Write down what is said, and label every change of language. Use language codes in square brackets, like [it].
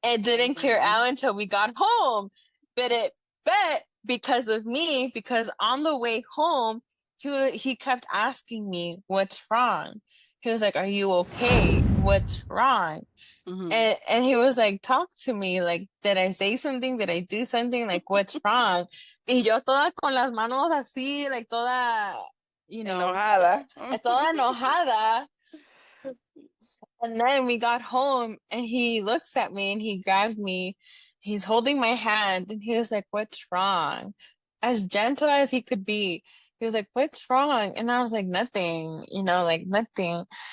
[en] It didn't clear out until we got home. But because of me, because on the way home, he kept asking me, what's wrong? He was like, are you okay? What's wrong? Mm-hmm. And he was like, talk to me. Like, did I say something? Did I do something? Like, what's wrong? [es] Y yo toda con las manos así, like toda, [en] you know, [es] Enojada. toda enojada. [en] And then we got home and he looks at me and he grabs me. He's holding my hand and he was like, what's wrong? As gentle as he could be. He was like, what's wrong? And I was like, nothing, like nothing.